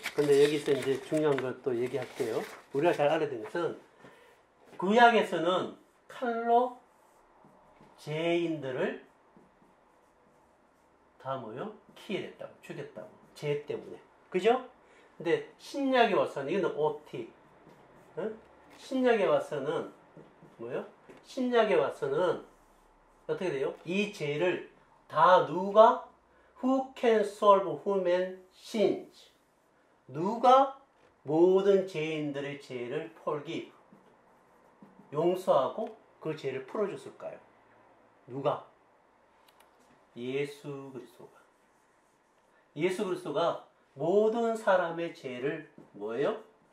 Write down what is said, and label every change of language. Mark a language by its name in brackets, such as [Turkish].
[Korean] 근데 여기서 이제 중요한 걸 또 얘기할게요. 우리가 잘 알아야 되는 것은 구약에서는 칼로 죄인들을 다 뭐요? 킬했다고, 죽였다고. 죄 때문에. 그죠? 근데 신약에 와서는 이거는 OT. 응? 신약에 와서는 뭐요? 신약에 와서는 어떻게 돼요? 이 죄를 다 누가 [English] Who can solve human sins? [Korean] 누가 모든 죄인들의 죄를 forgive, 용서하고 그 죄를 풀어줬을까요? 누가? 예수 그리스도가. 예수 그리스도가 모든 사람의 죄를 뭐예요?